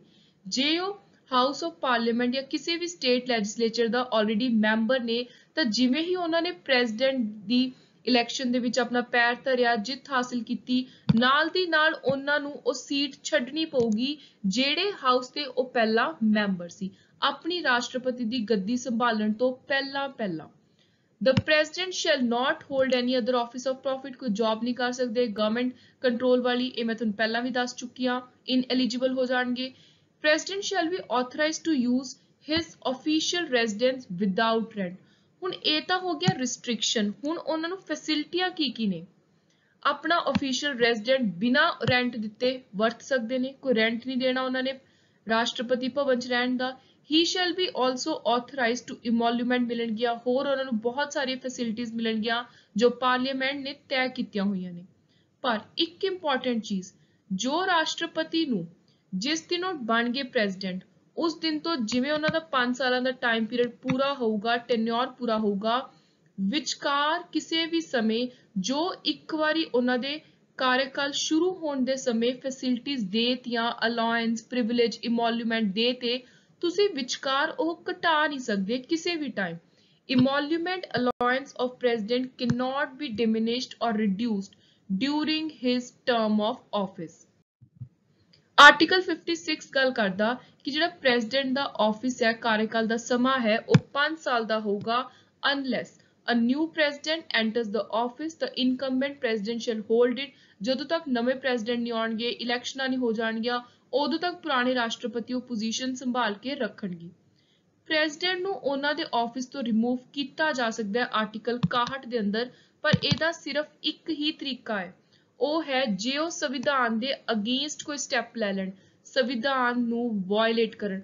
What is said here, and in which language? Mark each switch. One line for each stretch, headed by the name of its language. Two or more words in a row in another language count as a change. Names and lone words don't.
Punjabi: ਜੇ ਉਹ ਹਾਊਸ ਆਫ ਪਾਰਲੀਮੈਂਟ ਜਾਂ ਕਿਸੇ ਵੀ
English: state legislature
Punjabi: ਦਾ ਆਲਰੇਡੀ ਮੈਂਬਰ ਨੇ ਤਾਂ ਜਿਵੇਂ ਹੀ ਉਹਨਾਂ ਨੇ ਪ੍ਰੈਜ਼ੀਡੈਂਟ ਦੀ ਇਲੈਕਸ਼ਨ ਦੇ ਵਿੱਚ ਆਪਣਾ ਪੈਰ ਧਰਿਆ, ਜਿੱਤ ਹਾਸਿਲ ਕੀਤੀ, ਨਾਲ ਦੀ ਨਾਲ ਉਹਨਾਂ ਨੂੰ ਉਹ ਸੀਟ ਛੱਡਣੀ ਪਊਗੀ ਜਿਹੜੇ ਹਾਊਸ ਦੇ ਉਹ ਪਹਿਲਾਂ ਮੈਂਬਰ ਸੀ, ਆਪਣੀ ਰਾਸ਼ਟਰਪਤੀ ਦੀ ਗੱਦੀ ਸੰਭਾਲਣ ਤੋਂ ਪਹਿਲਾਂ।
English: The president shall not hold any other office of profit,
Punjabi: ਕੋਈ ਜੌਬ ਨਹੀਂ ਕਰ ਸਕਦੇ
English: government control
Punjabi: ਵਾਲੀ, ਇਹ ਮੈਂ ਤੁਹਾਨੂੰ ਪਹਿਲਾਂ ਵੀ ਦੱਸ ਚੁੱਕੀ ਹਾਂ, ਇਨਐਲੀਜੀਬਲ ਹੋ ਜਾਣਗੇ।
English: President shall be authorized to use his official residence without rent।
Punjabi: ਹੁਣ ਇਹ ਤਾਂ ਹੋ ਗਿਆ ਰਿਸਟ੍ਰਿਕਸ਼ਨ, ਹੁਣ ਉਹਨਾਂ ਨੂੰ ਫੈਸਿਲਿਟੀਆਂ ਕੀ ਨੇ, ਆਪਣਾ
English: official resident
Punjabi: ਬਿਨਾਂ ਰੈਂਟ ਦਿੱਤੇ ਵਰਤ ਸਕਦੇ ਨੇ, ਕੋਈ ਰੈਂਟ ਨਹੀਂ ਦੇਣਾ ਉਹਨਾਂ ਨੇ ਰਾਸ਼ਟਰਪਤੀ ਭਵਨ 'ਚ ਰਹਿਣ ਦਾ।
English: He shall be also authorized to emolument
Punjabi: ਮਿਲਣਗੀਆਂ, ਹੋਰ ਉਹਨਾਂ ਨੂੰ ਬਹੁਤ ਸਾਰੀਆਂ ਫੈਸਿਲਿਟੀਆਂ ਮਿਲਣਗੀਆਂ ਜੋ ਪਾਰਲੀਮੈਂਟ ਨੇ ਤੈਅ ਕੀਤੀਆਂ ਹੋਈਆਂ ਨੇ। ਪਰ ਇੱਕ ਇੰਪੋਰਟੈਂਟ ਚੀਜ਼, ਜੋ ਰਾਸ਼ਟਰਪਤੀ ਨੂੰ ਜਿਸ ਦਿਨ ਉਹ ਬਣ ਗਏ ਪ੍ਰੈਜ਼ੀਡੈਂਟ, ਉਸ ਦਿਨ ਤੋਂ ਜਿਵੇਂ ਉਹਨਾਂ ਦਾ 5 ਸਾਲਾਂ ਦਾ
English: time period
Punjabi: ਪੂਰਾ ਹੋਊਗਾ, ਟੈਨਿਓਰ ਪੂਰਾ ਹੋਊਗਾ, ਵਿਚਕਾਰ ਕਿਸੇ ਵੀ ਸਮੇਂ ਜੋ ਇੱਕ ਵਾਰੀ ਉਹਨਾਂ ਦੇ ਕਾਰਜਕਾਲ ਸ਼ੁਰੂ ਹੋਣ ਦੇ ਸਮੇਂ ਫੈਸਿਲਿਟੀਆਂ ਦੇਤੀਆਂ, ਅਲਾਉਐਂਸ, ਪ੍ਰਿਵਿਲੇਜ, ਇਮੋਲੂਮੈਂਟ ਦੇਤੇ, ਤੁਸੀਂ ਵਿਚਕਾਰ ਉਹ ਘਟਾ ਨਹੀਂ ਸਕਦੇ ਕਿਸੇ ਵੀ ਟਾਈਮ।
English: Emolument allowance of president cannot be diminished or reduced during his term of office।
Punjabi: ਆਰਟੀਕਲ 56 ਗੱਲ ਕਰਦਾ ਕਿ ਜਿਹੜਾ ਪ੍ਰੈਜ਼ੀਡੈਂਟ ਦਾ ਆਫਿਸ ਹੈ, ਕਾਰਜਕਾਲ ਦਾ ਸਮਾਂ ਹੈ, ਉਹ 5 ਸਾਲ ਦਾ ਹੋਊਗਾ
English: unless a new president enters the office, the incumbent president shall hold it।
Punjabi: ਜਦੋਂ ਤੱਕ ਨਵੇਂ ਪ੍ਰੈਜ਼ੀਡੈਂਟ ਨਹੀਂ ਆਉਣਗੇ, ਇਲੈਕਸ਼ਨਾਂ ਨਹੀਂ ਹੋ ਜਾਣਗੀਆਂ, ਉਦੋਂ ਤੱਕ ਪੁਰਾਣੇ ਰਾਸ਼ਟਰਪਤੀ ਉਹ ਪੋਜੀਸ਼ਨ ਸੰਭਾਲ ਕੇ ਰੱਖਣਗੇ। ਪ੍ਰੈਜ਼ੀਡੈਂਟ ਨੂੰ ਉਹਨਾਂ ਦੇ ਆਫਿਸ ਤੋਂ ਰਿਮੂਵ ਕੀਤਾ ਜਾ ਸਕਦਾ ਹੈ ਆਰਟੀਕਲ 61 ਦੇ ਅੰਦਰ, ਪਰ ਇਹਦਾ ਸਿਰਫ ਇੱਕ ਹੀ ਤਰੀਕਾ ਹੈ, ਉਹ ਹੈ ਜੇ ਉਹ ਸੰਵਿਧਾਨ ਦੇ ਅਗੇਂਸਟ ਕੋਈ ਸਟੈਪ ਲੈ ਲੈਣ, ਸੰਵਿਧਾਨ ਨੂੰ ਵਾਇਲੇਟ ਕਰਨ।